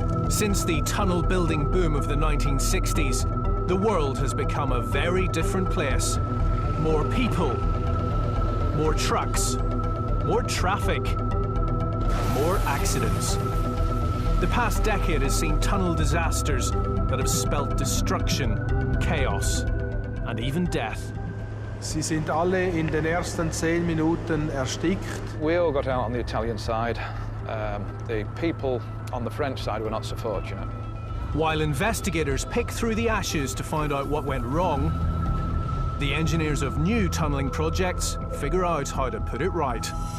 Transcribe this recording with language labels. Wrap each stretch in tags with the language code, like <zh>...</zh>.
<en>Since the tunnel building boom of the 1960s, the world has become a very different place. More people, more trucks, more traffic, more accidents. The past decade has seen tunnel disasters that have spelt destruction, chaos, and even death.</en> <de>Sie sind alle in den ersten 10 Minuten erstickt.</de> <en>We all got out on the Italian side. The people on the French side were not so fortunate. While investigators pick through the ashes to find out what went wrong, the engineers of new tunnelling projects figure out how to put it right.</en>